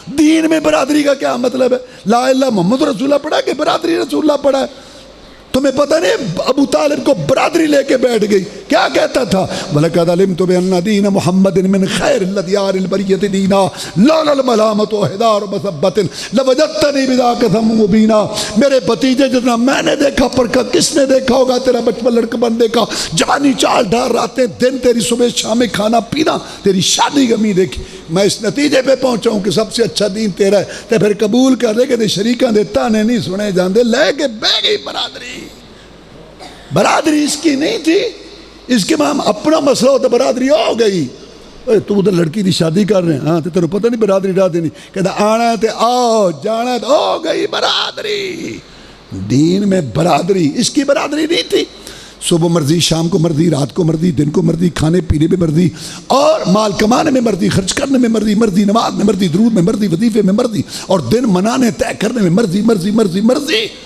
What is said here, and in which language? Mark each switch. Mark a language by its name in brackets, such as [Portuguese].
[Urdu] دین میں برادری کا کیا مطلب ہے؟ لا الہ الا محمد رسول اللہ پڑھا کہ برادری رسول اللہ پڑھا ہے؟ تمہیں پتہ نہیں ابو طالب کو برادری لے کے بیٹھ گئی، کیا کہتا تھا؟ [Arabic] وَلَقَدْ عَلِمْتُ بِأَنَّ دِينَ مُحَمَّدٍ مِّن خَيْرِ الْأَدْيَانِ الْبَرِيَّةِ دِينًا لَوْلَا الْمَلَامَةُ وَإِحْضَارُ مَسَبَّةٍ لَوَجَدْتَنِي بِذَاكَ ثَمًّا مُبِينًا. [Urdu] میرے بھتیجے جتنا میں نے دیکھا پرکھا کس نے دیکھا ہوگا؟ تیرا بچپن لڑکپن دیکھا، جوانی چال ڈھال، راتیں دن تیری صبح شام کھانا پینا، تیری شادی غمی دیکھی. میں اس نتیجے پہ پہنچا ہوں کہ سب سے اچھا دین تیرا ہے. [Punjabi] تے پھر قبول کر دے کہ شریکاں دے تانے نہیں سنے جاندے، لے کے بہ گئی برادری. [Urdu] برادری اس کی نہیں تھی، اس کے ماں اپنا مسئلہ ہوتا برادری ہو گئی. تو ادھر لڑکی دی شادی کر رہے ہیں، ہاں تو تیرے پتہ نہیں برادری ڈا دینی، کہتا آنا ہے تے آؤ، جانا ہے تو ہو گئی برادری. دین میں برادری، اس کی برادری نہیں تھی. صبح مرضی، شام کو مرضی، رات کو مرضی، دن کو مرضی، کھانے پینے میں مرضی، اور مال کمانے میں مرضی، خرچ کرنے میں مرضی، مرضی نماز میں مرضی، درود میں مرضی، وظیفے میں مرضی، اور دن منانے طے کرنے میں مرضی مرضی مرضی مرضی.